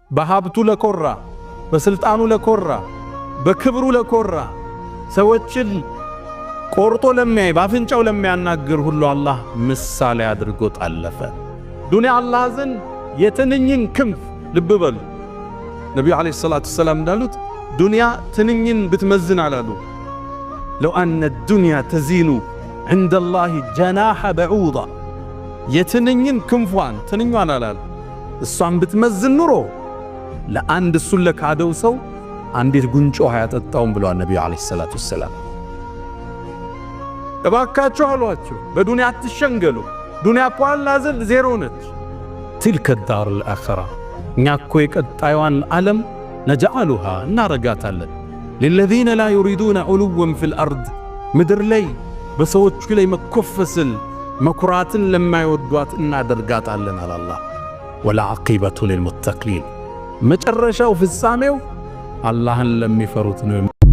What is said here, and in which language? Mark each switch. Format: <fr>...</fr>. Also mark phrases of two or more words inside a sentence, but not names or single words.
<am>በሀብቱ ለኮራ በስልጣኑ ለኮራ በክብሩ ለኮራ ሰዎችን ቆርጦ ለሚያይ ባፍንጫው ለሚያናግር ሁሉ አላህ ምሳሌ አድርጎ ጣለፈ። ዱንያ አላህ ዘንድ የትንኝን ክንፍ ልብ በሉ። ነቢዩ</am> <ar>عليه الصلاة والسلام</ar> <am>እንዳሉት ዱንያ ትንኝን ብትመዝን አላሉ</am> <ar>لو أن الدنيا تزن عند الله جناح بعوضة</ar> <am>የትንኝን ክንፏን ትንኛን አላሉ እሷን ብትመዝን ኑሮ ለአንድ እሱን ለካደው ሰው አንዲት ጉንጮ ያጠጣውን ብለዋል ነቢዩ</am> <ar>عليه الصلاة والسلام።</ar> <am>እባካችሁ አሏቸው በዱንያ አትሸንገሉ። ዱንያ እኮ አላህ ዘንድ ዜሮ ነች።</am> <ar>تلك الدار الآخرة</ar> <am>እኛ እኮ የቀጣዩን ዓለም ነጅዐሉሃ እናረጋታለን</am> <ar>للذين لا يريدون علوا في الأرض</ar> <am>ምድር ላይ በሰዎቹ ላይ መኮፈስን መኩራትን ለማይወዷት እናደርጋታለን አለ አላህ።</am> <ar>والعاقبة للمتقين</ar> <am>መጨረሻው ፍጻሜው አላህን ለሚፈሩት ነው።</am>